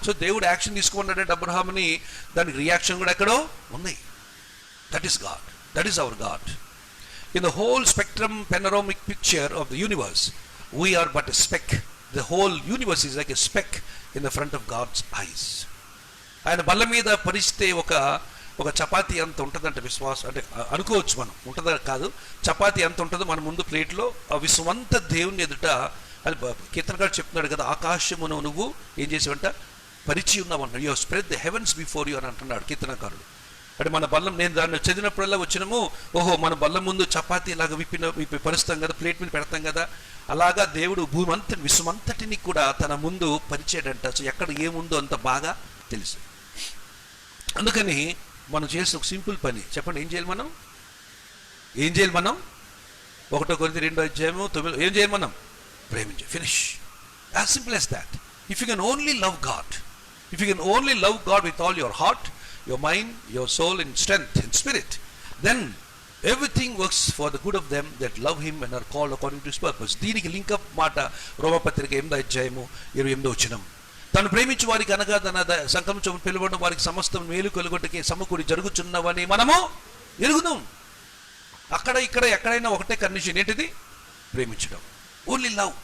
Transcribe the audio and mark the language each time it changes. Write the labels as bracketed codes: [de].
[te] So దేవుడు action తీసుకున్నాడంటే అబ్రహాముని, దానికి reaction కూడా ఎక్కడో ఉంది. [en] That is God, that is our God. In the whole spectrum, panoramic picture of the universe, we are but a speck. The whole universe is like a speck in the front of God's eyes. [te] ఆయన బల్ల మీద పరిస్తే ఒక చపాతీ అంత ఉంటుందంట విశ్వాసం, అంటే అనుకోవచ్చు మనం, ఉంటుందా కాదు, చపాతీ ఎంత ఉంటుందో మన ముందు ప్లేట్లో ఆ విశ్వమంత దేవుని ఎదుట. అది కీర్తనకారుడు చెప్తున్నాడు కదా, ఆకాశమును నువ్వు ఏం చేసావంట, పరిచి ఉన్నావంట. [en] you have spread the heavens before you [te] అని అంటున్నాడు కీర్తనకారుడు. అంటే మన బల్లం, నేను దాన్ని చదివినప్పుడల్లా వచ్చినాము, ఓహో మన బల్లం ముందు చపాతీ ఇలాగ విప్పి పరుస్తాం కదా, ప్లేట్ మీద పెడతాం కదా, అలాగా దేవుడు విశ్వమంతటిని కూడా తన ముందు పరిచాడంట. సో ఎక్కడ ఏముందో అంత బాగా తెలుసు. అందుకని మనం చేసిన ఒక సింపుల్ పని చెప్పండి, ఏం చేయాలి మనం 1 కొరింథీ 2:9 ఏం చేయాలి మనం, ప్రేమించే. [en] Finish. As simple as that. If you can only love God, if you can only love God with all your heart, your mind, your soul and strength and spirit, then everything works for the good of them that love him and are called according to his purpose. [te] దీనికి link up మాట రోమపత్రిక 8:28 తను ప్రేమించు వారికి అనగా తన సంకల్పం చొప్పున పిలువడం వారికి సమస్తం మేలు కలుగుటకి సమకూడి జరుగుచున్నవని మనము ఎరుగుదాం. అక్కడ ఇక్కడ ఎక్కడైనా ఒకటే కండిషన్, ఏంటిది, ప్రేమించడం. [en] Only love.